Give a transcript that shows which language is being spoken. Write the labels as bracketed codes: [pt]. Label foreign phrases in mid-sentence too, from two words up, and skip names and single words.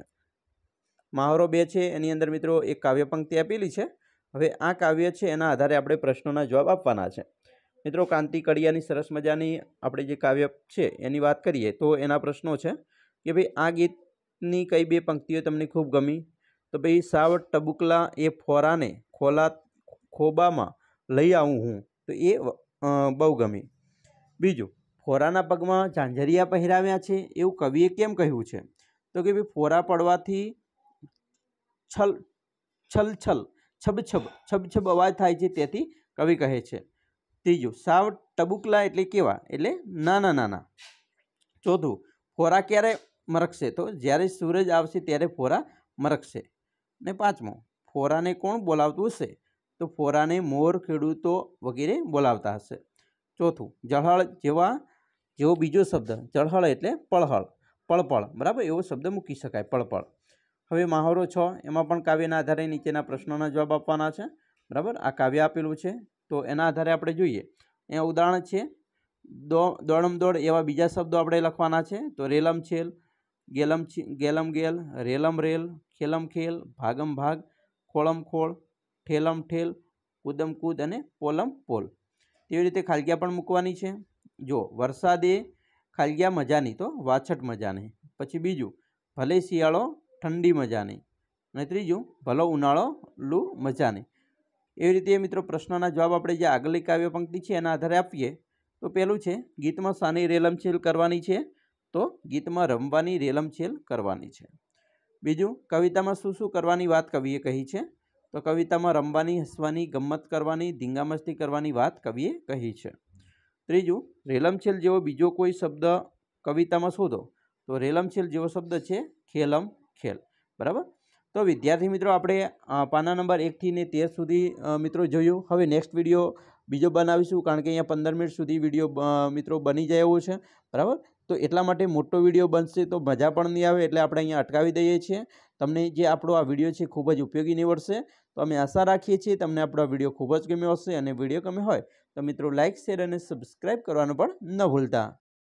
[gu] મહાવરો 2 છે એની અંદર મિત્રો એક કાવ્ય પંક્તિ આપેલી છે। હવે આ કાવ્ય છે એના આધારે આપણે પ્રશ્નોના જવાબ આપવાના છે। મિત્રો કાંતિ કડિયાની સરસ મજાની આપણે જે કાવ્ય છે એની વાત કરીએ તો એના પ્રશ્નો છે કે ભાઈ આ ગીતની કઈ 2 પંક્તિઓ તમને ખૂબ ગમી તો ભાઈ સાવ ટબુકલા એ ફોરાને ખોબામાં લઈ આવું હું તો એ બહુ ગમી। બીજું ફોરાના પગમાં ઝાંઝરિયા પહેરાવ્યા છે એવું કવિએ કેમ કહ્યું છે તો કે ભાઈ ફોરા પડવાથી છલ છલ છલ છબ છબ છબ છબ અવાજ થાય છે તેથી કવિ કહે છે। ત્રીજું સાવ ટબુકલા એટલે કેવા એટલે નાના નાના। ચોથું ફોરા ક્યારે મરકશે તો જ્યારે સૂરજ આવશે ત્યારે ફોરા મરકશે। ને 5મો ફોરાને કોણ બોલાવતું હશે તો ફોરાને મોર ખેડૂતો વગેરે બોલાવતા હશે। ચોથું જળહળ જેવો બીજો શબ્દ જળહળ એટલે પળહળ પળપળ બરાબર એવો શબ્દ મૂકી શકાય પળપળ। હવે મહાવરો 6 એમાં પણ કાવ્યના આધારે નીચેના પ્રશ્નોના જવાબ આપવાના છે બરાબર। આ કાવ્ય આપેલું છે તો એના આધારે આપણે જોઈએ। અહીંયા ઉદાહરણ છે દોડમ દોડ એવા બીજા શબ્દો આપણે લખવાના છે તો રેલમ છેલ ગેલમ ગેલ રેલમ રેલ ખેલમ ખેલ ભાગમ ભાગ ખોળમ ખોળ ઠેલમ ઠેલ કૂદમ કૂદ અને પોલમ પોલ। તેવી રીતે ખાલી જગ્યા પણ મૂકવાની છે। જો વરસાદે ખાલી જગ્યા મજાની તો વાછટ મજાની। પછી બીજું ભલે શિયાળો ઠંડી મજાની અને ત્રીજું ભલો ઉનાળો લૂ મજાની। એવી રીતે મિત્રો પ્રશ્નોના જવાબ આપણે જે આગળની કાવ્ય પંક્તિ છે એના આધારે આપીએ તો પહેલું છે ગીતમાં શાની રેલમછેલ કરવાની છે તો ગીતમાં રમવાની રેલમછેલ કરવાની છે। બીજું કવિતામાં શું શું કરવાની વાત કવિએ કહી છે તો કવિતામાં રમવાની હસવાની ગમ્મત કરવાની ધીંગા મસ્તી કરવાની વાત કવિએ કહી છે। ત્રીજું રેલમછેલ જેવો બીજો કોઈ શબ્દ કવિતામાં શોધો તો રેલમછેલ જેવો શબ્દ છે ખેલમ ખેલ બરાબર। તો વિદ્યાર્થી મિત્રો આપણે પાના નંબર 1 થી 13 સુધી મિત્રો જોયું। हवे [en] next video [gu] બીજો બનાવીશું, કારણ કે અહીંયા 15 મિનિટ સુધી વિડીયો મિત્રો બની જાય એવો છે, બરાબર. તો એટલા માટે મોટો વિડીયો બનશે તો મજા પણ નહીં આવે, એટલે આપણે અહીંયા અટકાવી દઈએ છીએ. તમને જે આપણો આ વિડીયો છે ખૂબ જ ઉપયોગી નીવડશે. તો અમે આશા રાખીએ છીએ તમને આપણો આ વિડીયો ખૂબ જ ગમ્યો હશે, અને વિડીયો ગમ્યો હોય તો મિત્રો લાઇક, શેર અને સબસ્ક્રાઈબ કરવાનું પણ ન ભૂલતા.